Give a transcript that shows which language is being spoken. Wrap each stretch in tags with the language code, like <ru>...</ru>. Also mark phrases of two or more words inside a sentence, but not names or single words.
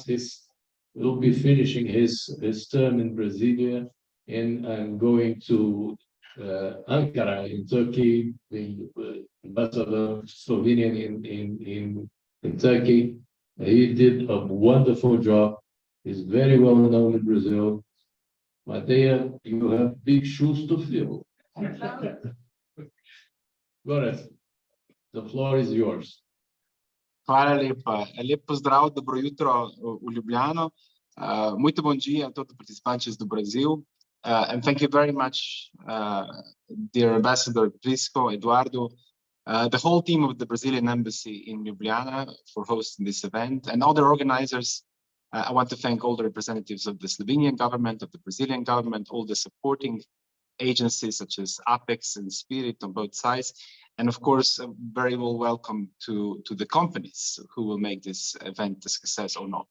<en>He'll be finishing his term in Brasilia, and I'm going to Ankara in Turkey, the ambassador of Slovenia in Turkey. He did a wonderful job. He's very well known in Brazil. Mateja, you have big shoes to fill. Goras, the floor is yours.</en> <sl>Hvala lepa. Lep pozdrav, dobro jutro v Ljubljano.</sl> <pt>Muito bom dia a todos os participantes do Brasil.</pt> <en>And thank you very much, dear Ambassador Prisco, Eduardo, the whole team of the Brazilian Embassy in Ljubljana for hosting this event, and other organizers. I want to thank all the representatives of the Slovenian government, of the Brazilian government, all the supporting agencies such as Apex and Spirit on both sides, and of course, a very well welcome to the companies who will make this event a success or not.</en>